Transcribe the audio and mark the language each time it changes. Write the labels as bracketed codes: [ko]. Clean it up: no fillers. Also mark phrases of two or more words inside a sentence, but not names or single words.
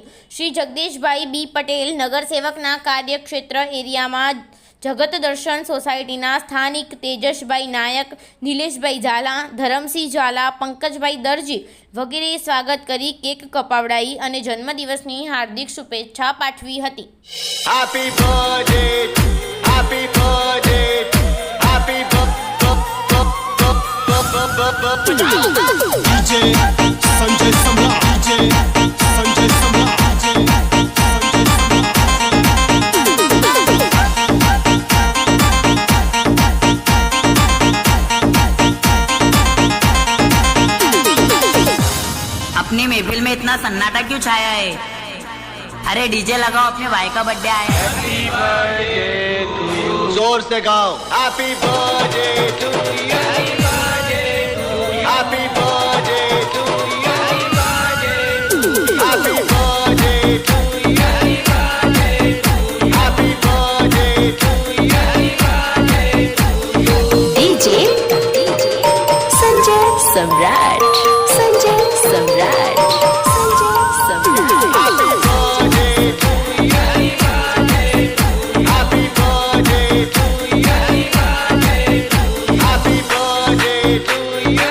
[gu] શ્રી જગદીશભાઈ બી પટેલ નગરસેવકના કાર્યક્ષેત્ર એરિયામાં જગત દર્શન સોસાયટીના સ્થાનિક તેજસભાઈ નાયક, નિલેશભાઈ ઝાલા, ધરમસિંહ ઝાલા, પંકજભાઈ દરજી વગેરે સ્વાગત કરી કેક કપાવડાઈ અને જન્મદિવસની હાર્દિક શુભેચ્છા પાઠવી હતી। [en] Happy birthday, happy birthday, happy DJ Sanjay Samrat, DJ Sanjay Samrat, [hi] अपनी महफिल में इतना सन्नाटा क्यों छाया है? अरे डीजे लगाओ, अपने भाई का बर्थडे आया है। [en] Happy birthday to you. [hi] जोर से गाओ। [en] Happy birthday to you. Happy birthday to you. Happy birthday to you. Happy birthday to you. [hi] डीजे संजय सम्राट, संजय सम्राट, संजय सम्राट। [en] Happy birthday to you. Happy birthday to you. Happy birthday to you.